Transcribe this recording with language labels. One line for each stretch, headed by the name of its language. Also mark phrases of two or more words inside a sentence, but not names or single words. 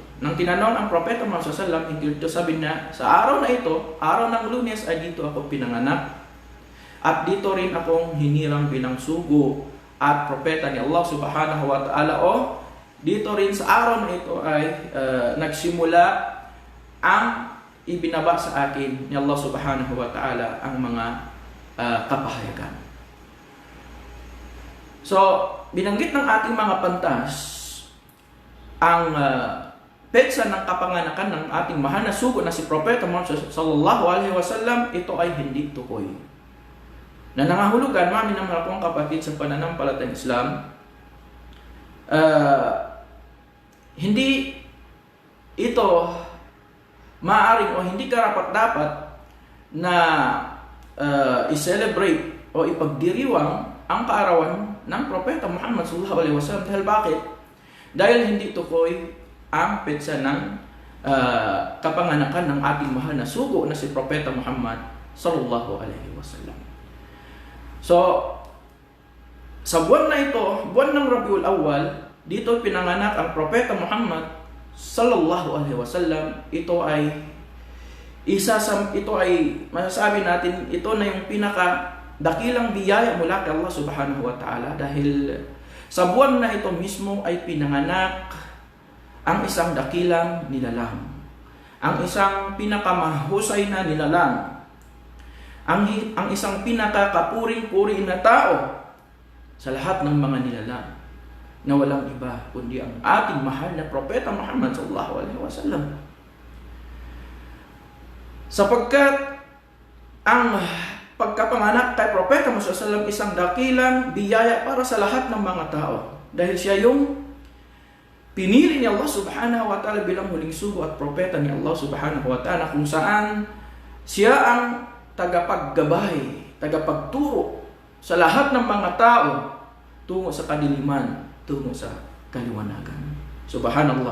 Filipino: Nang tinanong ang Propeta Muhammad SAW hinggil dito, sabi niya, sa araw na ito, araw ng Lunes, ay dito ako pinanganak at dito rin akong hinirang bilang sugo at propeta ni
Arabic: الله سبحانه وتعالى,
Filipino: o dito rin sa araw na ito ay nagsimula ang ibinaba sa akin ni
Arabic: الله سبحانه وتعالى
Filipino: ang mga kapahayagan. So, binanggit ng ating mga pantas ang petsa ng kapanganakan ng ating mahal na sugo na si Propeta Muhammad
Arabic: صلى الله عليه وسلم.
Filipino: Ito ay hindi tukoy. Na nangahulugan, mami ng mga kong kapatid sa pananampalatayang Islam, hindi ito maaaring o hindi karapat-dapat na i-celebrate o ipagdiriwang ang kaarawan ng Propeta Muhammad
Arabic: صلى الله عليه وسلم.
Filipino: Dahil bakit? Dahil hindi tukoy ang petsa ng kapanganakan ng ating mahal na sugo na si Propeta Muhammad
Arabic: صلى الله عليه وسلم.
Filipino: So, sa buwan na ito, buwan ng Rabiul Awwal, dito pinanganak ang Propeta Muhammad
Arabic: صلى الله عليه وسلم.
Filipino: Ito ay masasabi natin, ito na yung pinakadakilang biyaya mula kay Allah Subhanahu wa Ta'ala, dahil sa buwan na ito mismo ay pinanganak ang isang dakilang nilalang, ang isang pinakamahusay na nilalang, ang isang pinakakapuring-puri na tao sa lahat ng mga nilalang, na walang iba kundi ang ating mahal na Propeta Muhammad
Arabic: صلى الله عليه وسلم.
Filipino: Sapagkat ang pagkapanganak kay Propeta Muhammad
Arabic: صلى الله عليه وسلم
Filipino: isang dakilang biyaya para sa lahat ng mga tao, dahil siya yung pinili ni
Arabic: الله سبحانه وتعالى
Filipino: bilang huling sugo at propeta ni
Arabic: الله سبحانه وتعالى,
Filipino: kung saan siya ang tagapaggabay, tagapagturo sa lahat ng mga tao tungo sa kadiliman, tungo sa kaliwanagan. Subhanallah.